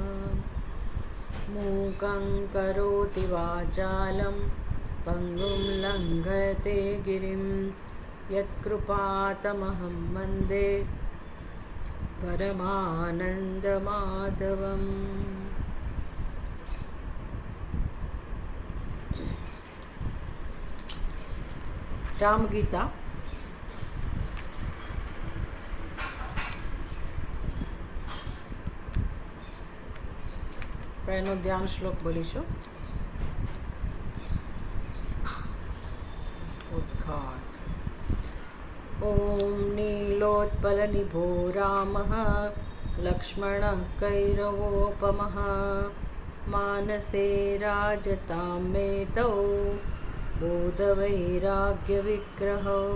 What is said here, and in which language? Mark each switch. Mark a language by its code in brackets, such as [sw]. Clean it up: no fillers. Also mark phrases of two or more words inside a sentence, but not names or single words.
[sa] मूकं करोति वाचालं पङ्गुं लङ्घयते गिरिं यत्कृपातमहं वन्दे परमानन्दमाधवम्। [gu] रामगीता એનો ધ્યાન શ્લોક બોલીશું. ઉદ્ઘાટ. [sa] ઓમ નીલોત્પલનિભો રામઃ લક્ષ્મણઃ કૈરવોપમઃ માનસે રાજતાં મેતૌ બોધવૈરાગ્યવિગ્રહો.